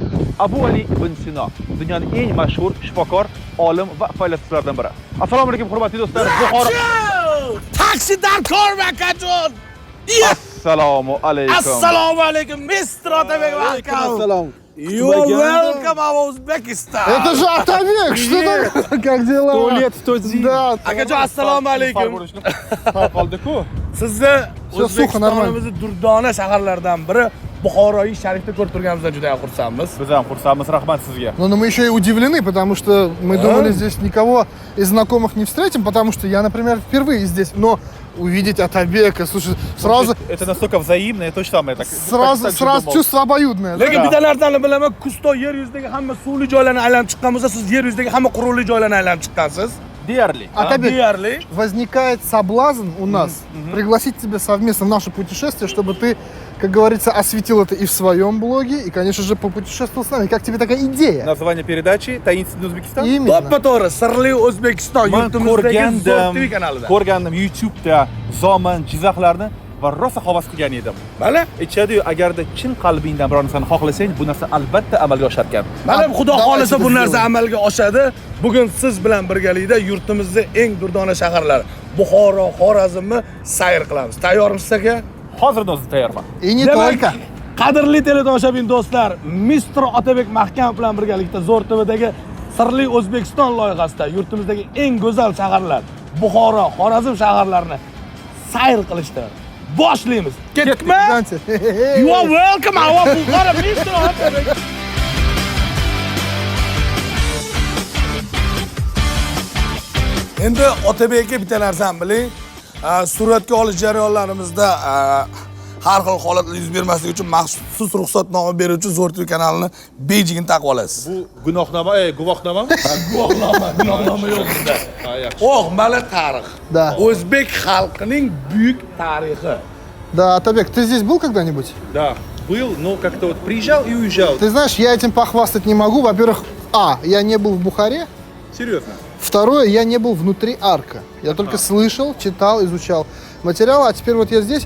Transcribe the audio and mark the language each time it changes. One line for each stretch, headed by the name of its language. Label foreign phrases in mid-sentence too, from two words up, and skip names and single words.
Uzbek: Abu Ali ibn Sino dunyoning eng mashhur shifokor, olim va faylasufalardan biri. Assalomu alaykum hurmatli do'stlar. Buxoro Taksidan ko'rmakachun. Assalomu alaykum. Assalomu alaykum, Mr. Otabek. Assalom.
English: You are welcome to Uzbekistan.
Russian: Это же Otabek, что там? Как дела? 100 лет, 100 зим. Да.
Uzbek: Akajon, assalomu alaykum. Qoldi-ku. Sizni O'zbekistonimizning durdona shaharlaridan biri Buxoroyi sharifda ko'rib turganimizdan juda ham xursandmiz. Biz ham xursandmiz, rahmat sizga.
Russian: Но мы еще и удивлены, потому что мы думали, здесь никого из знакомых не встретим, потому что я, например, впервые здесь, но увидеть Атабека, слушай, сразу Это настолько взаимно, это то же самое. сразу чувство обоюдное. да?
Uzbek: Lekin bitta narsani bilaman, Kusto yer yuzidagi hamma suvli joylarni aylanib chiqqan bo'lsa, siz yer yuzidagi hamma qurolli joylarni aylanib chiqqansiz. Deyarli.
Russian: Атабек,
Uzbek: Deyarli.
Russian: возникает соблазн у нас пригласить тебя совместно в наше путешествие, чтобы ты, как говорится, осветил это и в своем блоге, и, конечно же, попутешествовал с нами. Как тебе такая идея? Naзвание передачи «Таинственный Узбекистан». Именно.
Uzbek: To'g'ri, Sirli O'zbekiston Men yurtimizdagi ZO'R TV kanalida. ko'rgandim YouTube'da Zoman chiziqlarni va rosa havas qilgan edim. Mana, Aytishadi-yu, agarda chin qalbingdan biror narsani xohlasang, bu narsa albatta amalga oshar ekan. mana Xudo
Russian: Давайте
Uzbek: xolasa bu biz narsa
Russian: сделаем.
Uzbek: amalga oshadi. Bugun siz bilan birgalikda yurtimizning eng durdona shaharlari Buxoro, Xorazmni sayr qilamiz. Tayyormisiz aka? Hozirdan o'zim tayyorman.
Russian: И не
Uzbek: Demak,
Russian: только.
Uzbek: qadrli teletomoshabin do'stlar, Mr. Otabek Mahkamov bilan birgalikda ZO'R TVdagi Sirli O'zbekiston loyihasida yurtimizdagi eng go'zal shaharlar, Buxoro, Xorazm shaharlarini sayr qilishda boshlaymiz. Ketdikmi?
Russian: Знаете,
English: You are welcome, our Buxoro Mr. Otabek.
Uzbek: Endi Otabekka bitta narsani biling. Suratga olish jarayonlarimizda har xil holatlar yuz bermasligi uchun maxsus ruxsatnoma beruvchi ZO'R TV kanalini bejigini taqib olasiz. Bu gunohnoma, guvohnoma? Gunohnoma yo'q bizda. yaxshi. O'g'mali tarix.
Russian: Да.
Uzbek: O'zbek xalqining buyuk tarixi.
Russian: Да, Атабек, ты здесь был когда-нибудь? Да, был, но как-то вот приезжал и уезжал. Ты знаешь, я этим похвастать не могу. Во-первых, я не был в Бухаре. Серьезно. Второе, я не был внутри арка. Я только слышал, читал, изучал материалы, а теперь вот я здесь.